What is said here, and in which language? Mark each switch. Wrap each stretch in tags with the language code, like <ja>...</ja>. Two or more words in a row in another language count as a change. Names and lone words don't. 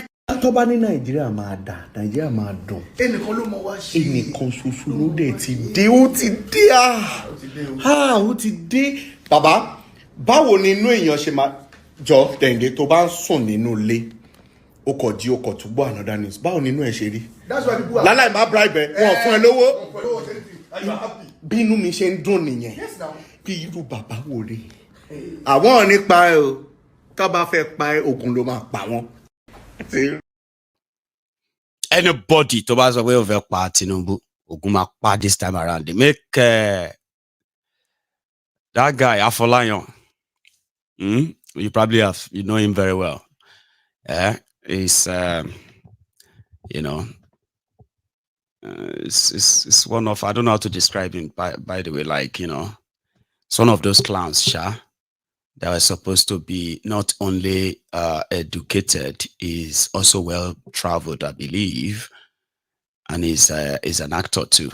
<yo>tó bá ní Nàìjíríà máa dà Nàìjíríà máa dùn ẹnìkan ló mọ wá ṣe ẹnìkan ṣoṣo ló dé ti dé ó ti dé bàbá báwo ni inú èèyàn ṣe máa jọ Dẹ̀ǹdé tó bá ń sùn nínú ilé ó kọ̀ jí ó kọ̀ tún gbọ́</yo> <en>another news</en> <yo>báwo ni inú ẹ̀ ṣe rí láláì má bribe ẹ wọn fún ẹ lówó bí inú mi ṣe ń dùn nìyẹn bí irú bàbá wo rè àwọn ò ní pa ẹ o tó bá fẹ́ pa ẹ ogun ló máa pa wọ́n.</yo> <en>Anybody</en> <yo>tó bá sọ pé ó fẹ́ pa Tinubu ogun máa pa</yo> <en>this time around they make that guy Afolayan you probably you know him very well he's it's one of, I don't know how to describe him by the way, like, it's one of those clowns, that were supposed to be not only educated, is also well traveled, I believe, and is an actor too.</en>